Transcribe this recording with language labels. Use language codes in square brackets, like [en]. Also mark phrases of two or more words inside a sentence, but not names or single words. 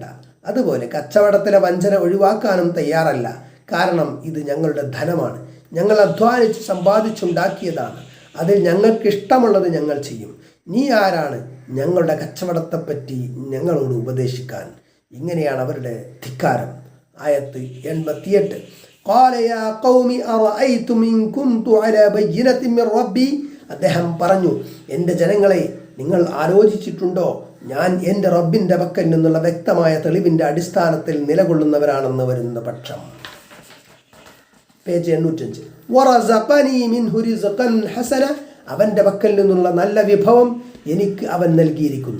[ml] അതുപോലെ കച്ചവടത്തിലെ വഞ്ചന ഒഴിവാക്കാനും തയ്യാറല്ല. കാരണം ഇത് ഞങ്ങളുടെ ധനമാണ്, ഞങ്ങൾ അധ്വാനിച്ച് സമ്പാദിച്ചുണ്ടാക്കിയതാണ്. അതിൽ ഞങ്ങൾക്ക് ഇഷ്ടമുള്ളത് ഞങ്ങൾ ചെയ്യും. നീ ആരാണ് ഞങ്ങളുടെ കച്ചവടത്തെപ്പറ്റി ഞങ്ങളോട് ഉപദേശിക്കാൻ. ഇങ്ങനെയാണ് അവരുടെ ധിക്കാരം. ആയത്ത് 88. [ar] قال يا قوم أرأيتم إن كنت على بينة من ربي. [ml] അദ്ദേഹം പറഞ്ഞു, എൻ്റെ ജനങ്ങളെ, നിങ്ങൾ ആലോചിച്ചിട്ടുണ്ടോ ഞാൻ എൻ്റെ റബ്ബിൻ്റെ പക്കൽ നിന്നുള്ള വ്യക്തമായ തെളിവിൻ്റെ അടിസ്ഥാനത്തിൽ നിലകൊള്ളുന്നവരാണെന്ന് വരുന്ന പക്ഷം. [ar] പേജ് 805. ورزقني منه رزقا حسنا. [ml] അവൻ്റെ പക്കൽ നിന്നുള്ള നല്ല വിഭവം എനിക്ക് അവൻ നൽകിയിരിക്കുന്നു.